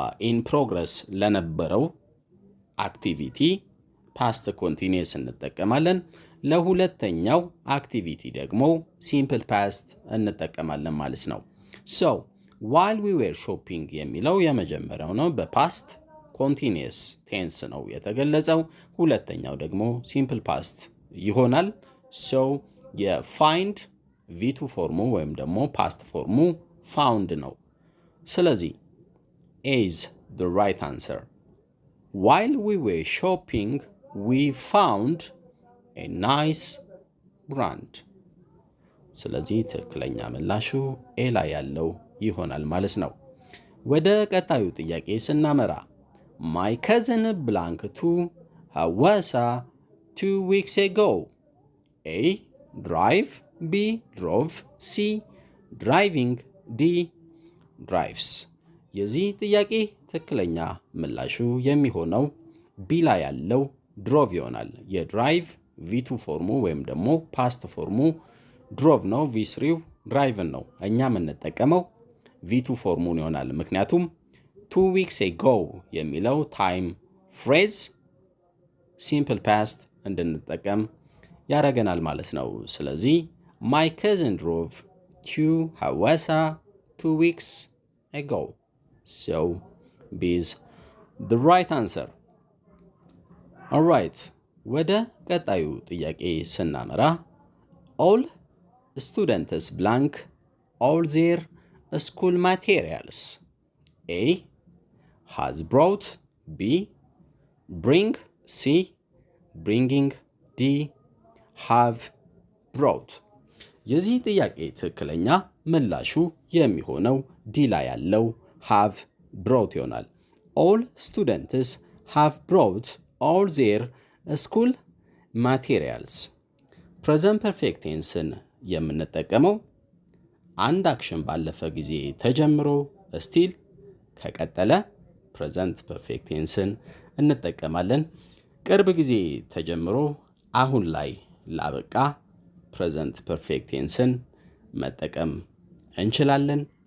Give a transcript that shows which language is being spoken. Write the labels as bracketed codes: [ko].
[am] in progress ለነበረው አክቲቪቲ past continuous እንጠቀማለን። ለሁለተኛው አክቲቪቲ ደግሞ simple past እንጠቀማለን ማለት ነው። [en] so while we were shopping [am] የሚለው የመጀመሪያው ነው፣ በፓስት ኮንቲኒየስ ቴንስ ነው የተገለጸው። ሁለተኛው ደግሞ ሲምፕል ፓስት ይሆናል። so የፋይንድ ቪቱ ፎርሙ ወይም ደግሞ ፓስት ፎርሙ ፋውንድ ነው። ስለዚህ [en] A is the right answer. While we were shopping, we found a nice brand. [am] ስለዚህ ትክክለኛ ምላሹ ኤ ላይ ያለው ይሆናል ማለት ነው። ወደ ቀጣዩ ጥያቄ ስናመራ [en] My cousin belonged to Hawassa 2 weeks ago. A. Drive. B. Drove. C. Driving. D. Drives. [am] የዚህ ጥያቄ ትክክለኛ ምላሹ የሚሆነው ቢ ላይ ያለው ድሮቭ ይሆናል። የድራይቭ ቪቱ ፎርሙ ወይም ደግሞ ፓስት ፎርሙ ድሮቭ ነው። ቪ3 ድራይቭን ነው። እኛ የምንጠቀመው ቪቱ ፎርሙን ይሆናል። ምክንያቱም 2 weeks ago የሚለው ታይም ፍሬዝ ሲምፕል ፓስት እንድንጠቀም ያደርገናል ማለት ነው። ስለዚህ [en] my cousin drove to Hawassa 2 weeks ago. So B is the right answer. Alright, [am] ወደ ቀጣዩ ጥያቄ ስናመራ [en] all students blank all their school materials. A. Has brought. B. Bring. C. Bringing. D. Have brought. [am] የዚህ ጥያቄ ትክክለኛ ምላሹ የሚሆነው ዲ ላይ ያለው have brought ይሆናል። [en] all students have brought all their school materials. [am] present perfect tenseን የምንጠቀመው አንድ አክሽን ባለፈ ጊዜ ተጀምሮ ስቲል ከቀጠለ present perfect tenseን እንጠቀማለን። ቅርብ ጊዜ ተጀምሮ አሁን ላይ ላበቃ present perfect tenseን መጠቀም እንችላለን።